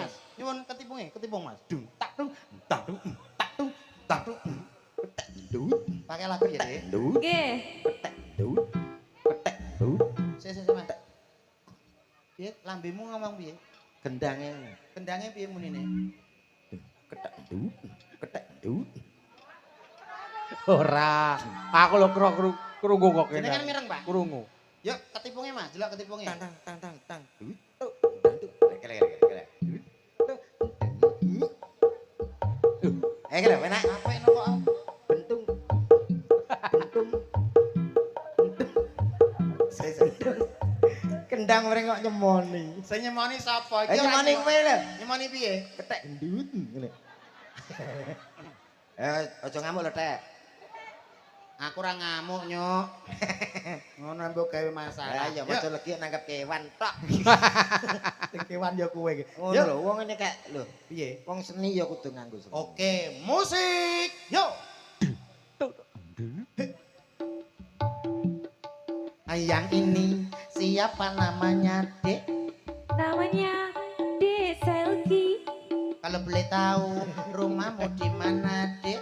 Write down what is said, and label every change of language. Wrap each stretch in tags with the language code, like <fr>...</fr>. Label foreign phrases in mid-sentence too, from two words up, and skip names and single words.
<jv>Mas. Nyuwun ketipung, Mas. Dung tak dung, tak dung, tak dung, tak dung. Dut,</jv> <id>Pakai lagu ya, Dek. dut,</id> <jv>Nggih. dut. Dut. Sik, Mas. Piye lambemu ngomong piye? Gendange. Kendangnya piye munine? Ketek dut, ketek dut. Ora. Aku lho krungu kok kene. Jenengan mireng, Pak? Krungu. Yuk, ketipungnya, Mas. Delok ketipungnya. Tang tang tang tang tang. Dut. Dut. Kele. Kele enak.</jv> <id>Apa ini kok? Bentung. Bentung.</id> <jv>Sik. Gendang mreng kok nyemoni. Sing nyemoni sapa? Nyemoni kowe lho. Nyemoni piye? Ketek gendut ngene. Aja ngamuk lho, Tek. Aku ora ngamuk, Nyuk. Ngono mbok gawe masalah. Ya aja legi nangkep kewan tok. Sing kewan ya kowe iki. Ngono lho, wong ngene kek lho. Piye? Wong seni ya kudu nganggo seni.</jv> <id>Oke, musik. Yuk. Yang ini siapa namanya, Dek? Namanya Dek Selgi. Kalau boleh tahu rumahmu di mana, Dek?</id>